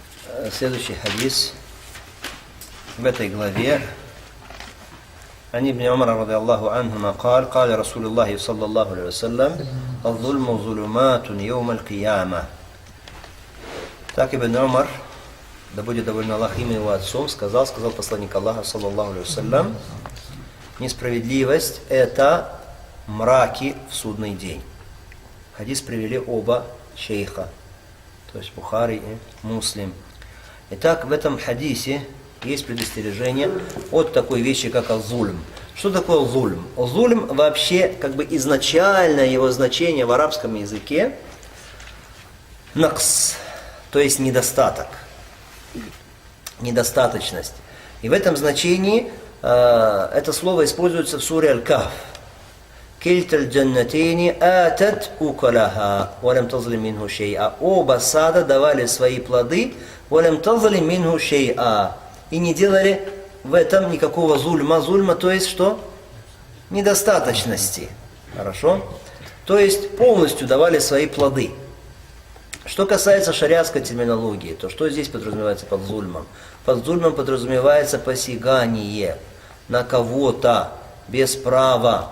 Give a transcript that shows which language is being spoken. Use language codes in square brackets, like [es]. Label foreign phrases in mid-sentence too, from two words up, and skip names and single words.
[ru] следующий хадис в этой главе. [ar] عن ابن عمر رضي الله عنهما قال قال رسول الله صلى الله عليه وسلم الظلم ظلمات يوم القيامة. [ru] Так Ибн Умар, да будет доволен Аллах им его отцом, сказал посланник Аллаха, [ar] صلى الله عليه وسلم, [ru] несправедливость – это мраки в судный день. Хадис привели оба шейха, то есть Бухари и Муслим. Итак, в этом хадисе есть предостережение от такой вещи, как ал-зульм. Что такое зульм? Зульм вообще, как бы изначально его значение в арабском языке накс, то есть недостаток, недостаточность. И в этом значении это слово используется в суре Аль-Кахф. [ar] كلتا الجنتين آتت أكلها ولم تظلم منه شيئا. [ru] Оба сада давали свои плоды, [ar] ولم تظلم منه شيئا. [ru] И не делали в этом никакого зульма. Зульма, то есть что? Недостаточности. Хорошо? То есть полностью давали свои плоды. Что касается шариатской терминологии, то что здесь подразумевается под зульмом? Под зульмом подразумевается посягание на кого-то без права.